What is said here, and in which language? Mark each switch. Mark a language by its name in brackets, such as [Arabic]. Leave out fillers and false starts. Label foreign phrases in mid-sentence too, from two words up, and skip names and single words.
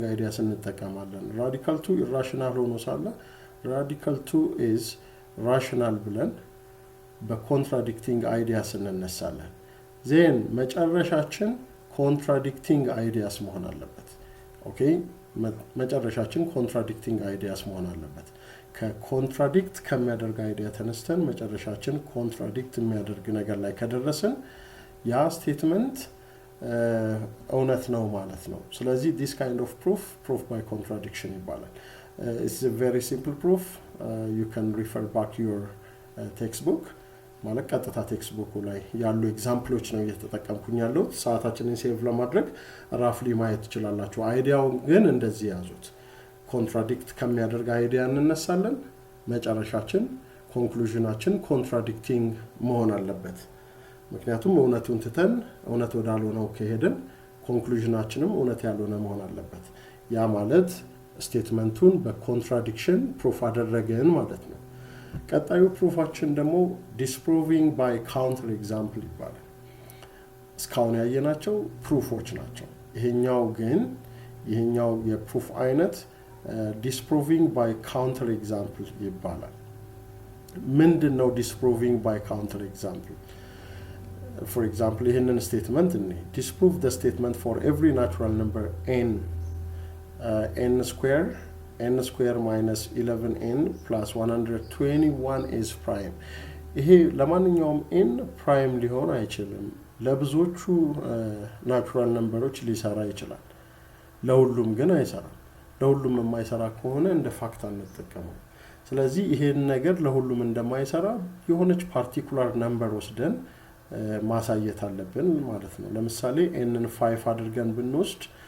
[Amharic] አይዲያስ እንጠቀማለን [English] radical 2 irrational [Amharic] ሆኖ ሳለ [English] radical 2 is rational [Amharic] ብለን በኮንትራዲክቲንግ አይዲያስ እንነሳለን then መጨረሻችን [English] contradicting ideas [Amharic] መሆን አለበት ኦኬ መጨረሻችን [English] contradicting ideas [Amharic] መሆን አለበት ከኮንትራዲክት ከሚያደርግ አይዲያ ተነስተን መጨረሻችን ኮንትራዲክት የሚያደርግ ነገር ላይ ከደረስን ያ ስቴትመንት እውነት ነው ማለት ነው ስለዚህ [English] this kind of proof by contradiction ይባላል it's a very simple proof you can refer back your textbook [Amharic] ማለት ቀጥታ ቴክስት ላይ ያሉ ኤግዛምፕሎች ነው እየተጠቀምኩኝ ያለው ሰዓታችንን ሴቭ ለማድረግ ራፍሊ ማየት ይችላልላችሁ አይዲያው ግን እንደዚህ ያዙት ኮንትራዲክት ከሚያደርግ አይዲያ እንነሳለን መጨረሻችን ኮንክሉዥናችን ኮንትራዲክቲንግ መሆን አለበት ምክንያቱም እውነቱን ትተን እውነት ወዳልሆነው ከሄድን ኮንክሉዥናችንም እውነት ያልሆነ መሆን አለበት ያ ማለት ስቴትመንቱን በኮንትራዲክሽን ፕሩፍ አደረገን ማለት ነው ቀጣዩ ፕሩፋችን ደግሞ [English] disproving by counterexample [Amharic] ይባላል እስካሁን ያየናቸው ፕሩፎች ናቸው ይሄኛው የፕሩፍ አይነት [English] disproving by counterexample [Amharic] ይባላል ምንድነው [English] disproving by counterexample for example [Amharic] ይሄንን ስቴትመንት [English] disprove the statement for every natural number n square minus 11n plus 121 is prime [Amharic] ይሄ ለማንኛውም n prime ሊሆን አይችልም ለብዙዎቹ ናቹራል ነምበሮች ሊሰራ ይችላል ለሁሉም ግን አይሰራም ለሁሉም የማይሰራ ከሆነ እንደ ፋክት አንጠቀመው ስለዚህ ይሄን ነገር ለሁሉም እንደማይሰራ የሆነች [English] particular number [Amharic] ወስደን ማሳየት አለብን ማለት ነው ለምሳሌ n 5 አድርገን ብንወስድ